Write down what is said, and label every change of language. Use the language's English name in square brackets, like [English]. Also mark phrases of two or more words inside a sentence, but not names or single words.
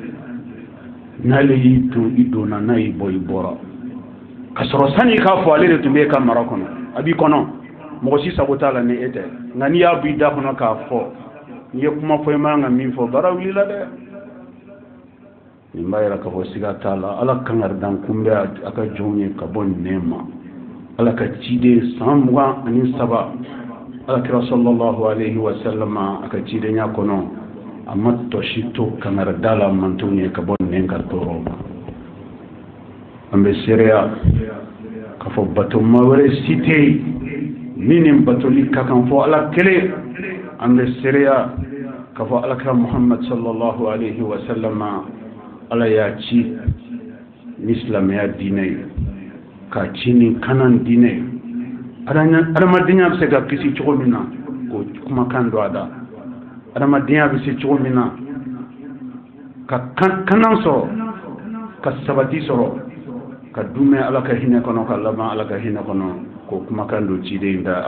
[Bambara] n'ale y'i to i donna n'a y'i bɔ i bɔra ka sɔrɔ sani k'a fɔ ale de tun bɛ e ka mara kɔnɔ a b'i kɔnɔ mɔgɔ si sago t'a la ni e tɛ nka n'i y'a bɔ i da kɔnɔ k'a fɔ n'i ye kuma fɔ i man kan ka min fɔ baara wulila dɛ nin b'a yira k'a fɔ siga t'a la ala kangaridan kunbɛ a ka jɔnw ye ka bɔ nɛn ma ala ka ciden 23 ala kira [Arabic] صلى الله عليه وسلم [Bambara] a ka cidenya kɔnɔ a ma tɔsi to kangarida la mantonw ye ka bɔ nɛn ka tɔɔrɔ ma an bɛ seereya k'a fɔ batoma wɛrɛ si tɛ yen min ni batoli ka kan fɔ ala kelen an bɛ seereya k'a fɔ alakira muhammad [Arabic] صلى الله عليه وسلم [Bambara] ala y'a ci ni silamɛya diinɛ ye k'a ci ni kanan diinɛ ye adamadenya bɛ se ka kisi cogo min na k'o kumakan don a da adamadenya bɛ se cogo min na ka kanan sɔrɔ ka sabati sɔrɔ ka dumɛ ala ka hinɛ kɔnɔ ka laban ala ka hinɛ kɔnɔ k'o kumakan don ciden da